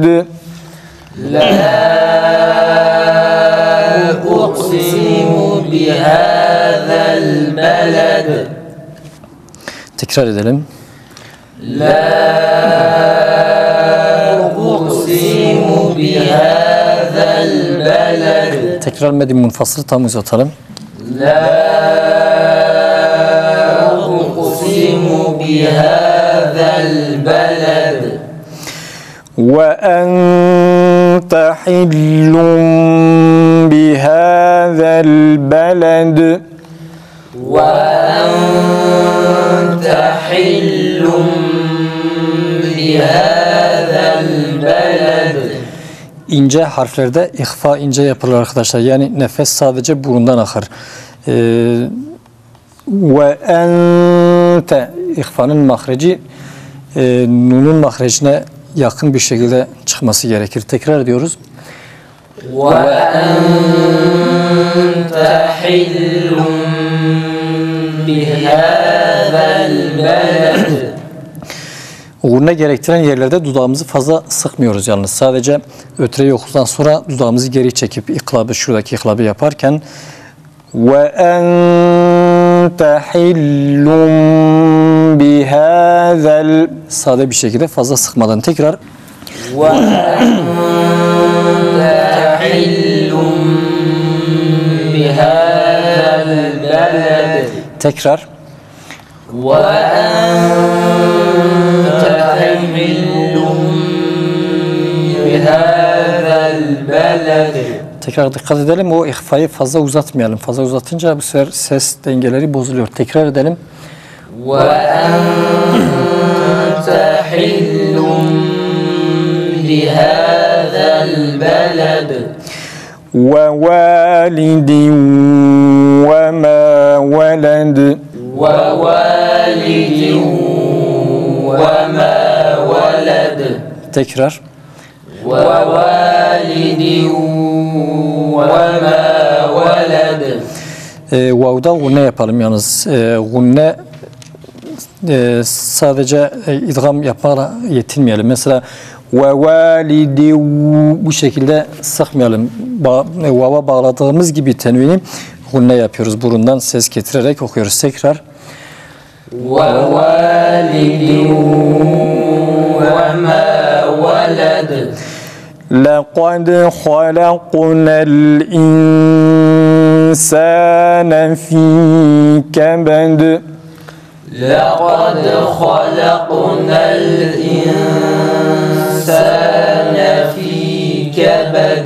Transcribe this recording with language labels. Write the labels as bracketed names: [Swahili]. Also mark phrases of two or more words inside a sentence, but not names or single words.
[Arabic] لا أقسم بهذا البلد [Turkish] Tekrar edelim. [Arabic] لا أقسم بهذا البلد [Turkish] Tekrar meddi munfasıl tam uzatalım. [Arabic] لا أقسم بهذا البلد وأنت حل بهذا البلد وأنت حل بهذا البلد. [Turkish] İnce harflerde ihfa ince yapılır arkadaşlar. Yani nefes sadece burundan akar. [Arabic] وأنت [Turkish] ihfanın mahreci nunun mahrecine yakın bir şekilde çıkması gerekir. Tekrar ediyoruz. [Arabic] وأنت حل بهذا البلد. [Turkish] Uğuruna gerektiren yerlerde dudağımızı fazla sıkmıyoruz yalnız. Sadece ötreyi okuduktan sonra dudağımızı geri çekip iklabı, şuradaki iklabı yaparken [Arabic] وأنت حل بهذا [Turkish] sade bir şekilde fazla sıkmadan tekrar [Arabic] وأنت حل بهذا البلد [Turkish] tekrar [Arabic] وأنت حل بهذا البلد. [Turkish] tekrar dikkat edelim. O ihfayı fazla uzatmayalım. Fazla uzatınca bu sefer ses dengeleri bozuluyor. Tekrar edelim. [Arabic] وأنت حل بهذا البلد ووالد وما ولد ووالد وما ولد [Turkish] tekrar [Arabic] ووالد وما ولد. [Turkish] Vav'da gunne yapalım yalnız. Gunne sadece idgam yapmakla yetinmeyelim. Mesela [Arabic] ووالد [Turkish] bu şekilde sıkmayalım. Vav'a bağladığımız gibi tenvini gunne yapıyoruz. Burundan ses getirerek okuyoruz. Tekrar. [Arabic] ووالد وما ولد لقد خلقنا الإنسان في كبد لقد خلقنا الإنسان في كبد.